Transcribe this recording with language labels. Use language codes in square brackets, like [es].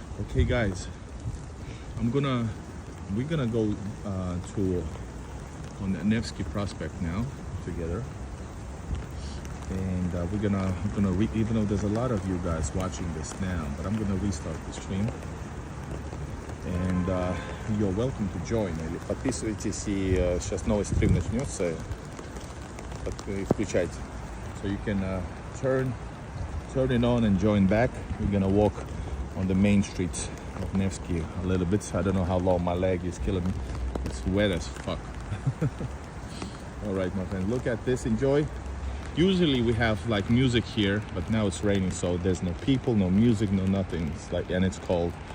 [en] Okay, guys, we're gonna go to on the Nevsky Prospect now together, and we're gonna even though there's a lot of you guys watching this now, but I'm gonna restart the stream, and you're welcome to join. [ru] Подписывайтесь, и сейчас новый стрим начнется. Включайте. [en] So you can turn it on and join back. We're gonna walk on the main street of Nevsky a little bit. I don't know how long my leg is killing me. It's wet as fuck. All right, my friend, look at this. Enjoy. Usually we have like music here, but now it's raining, so there's no people, no music, no nothing. It's like, and it's cold.